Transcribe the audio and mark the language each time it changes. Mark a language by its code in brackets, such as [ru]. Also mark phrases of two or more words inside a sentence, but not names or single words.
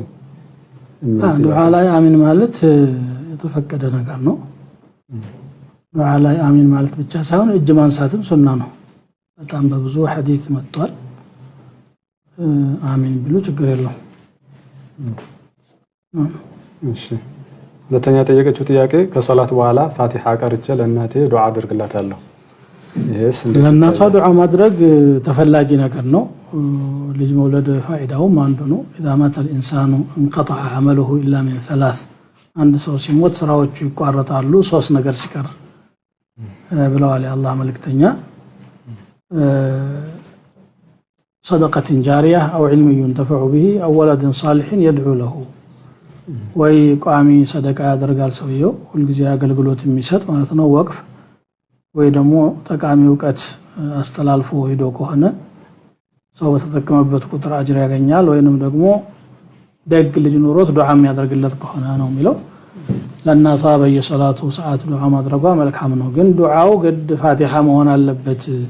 [am] ዱዓ ላይ አሚን ማለት የተፈቀደ ነገር ነው። ዱዓ ላይ አሚን ማለት ብቻ ሳይሆን እጅ ማንሳትም ሱና ነው። በጣም በብዙ ሐዲስ መጥቷል። አሚን ቢሉ ችግር የለውም። እሺ ሁለተኛ ጠየቀችው ጥያቄ ከሶላት በኋላ ፋቲሃ ቀርቼ ለእናቴ ዱዓ አድርግላታለሁ። ይሄስ እንዴት? ለእናቷ ዱዓ ማድረግ ተፈላጊ ነገር ነው። ልጅ መውለድ ፋይዳውም አንዱ ነው። [ar] اذا مات الانسان انقطع عمله الا من ثلاث። [am] አንድ ሰው ሲሞት ስራዎቹ ይቋረጣሉ ሶስት ነገር ሲቀር ብለዋል የአላህ መልእክተኛ። [ar] صدقة جارية أو علم ينتفع به أو ولد صالح يدعو له። [am] ወይ ቋሚ ሰደቃ ያደርጋል ሰውየው ሁልጊዜ አገልግሎት የሚሰጥ ማለት ነው ወቅፍ፣ ወይ ደግሞ ጠቃሚ ዕውቀት አስተላልፎ ሄዶ ከሆነ ሰው በተጠቀመበት ቁጥር አጅር ያገኛል፣ ወይንም ደግሞ ደግ ልጅ ኖሮት ዱዓ የሚያደርግለት ከሆነ ነው የሚለው። ለእናቷ በየሰላቱ ሰዓት ዱዓ ማድረጓ መልካም ነው ግን ዱዓው ግድ ፋቲሃ መሆን አለበት